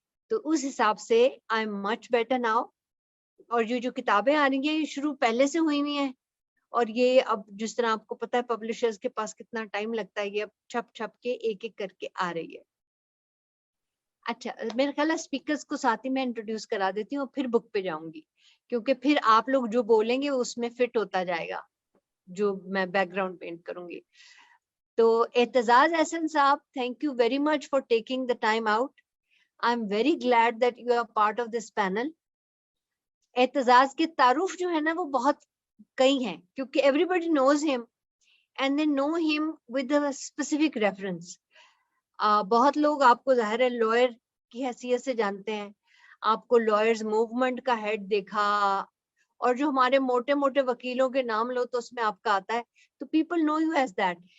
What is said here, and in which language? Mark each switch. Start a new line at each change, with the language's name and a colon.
Urdu: تو اس حساب سے
English: I am much better now.
Urdu: اور جو کتابیں آ رہی ہیں یہ شروع پہلے سے ہوئی ہوئی ہیں، اور یہ اب جس طرح آپ کو پتا ہے پبلشرز کے پاس کتنا ٹائم لگتا ہے، یہ اب چھپ کے ایک ایک کر کے آ رہی ہے. اچھا میرا خیال ہے اسپیکرز کو ساتھ ہی میں انٹروڈیوس کرا دیتی ہوں اور پھر بک پہ جاؤں گی، کیونکہ پھر آپ لوگ جو بولیں گے اس میں فٹ ہوتا جائے گا. جو میں بیک گراؤنڈ پینٹ کروں گی.
English: تو Aitzaz Ahsan Sahab, thank you very much for taking the time out. I'm very glad that you are part of this panel.
Urdu: Aitzaz کے تعارف جو ہے نا وہ بہت کئی ہیں, کیونکہ
English: everybody knows him and they know him with a specific reference.
Urdu: بہت لوگ آپ کو ظاہر ہے لائر کی حیثیت سے جانتے ہیں, آپ کو لائرز موومنٹ کا ہیڈ دیکھا, اور جو ہمارے موٹے موٹے وکیلوں کے نام لو تو اس میں آپ کا آتا ہے, تو
English: People know you as that.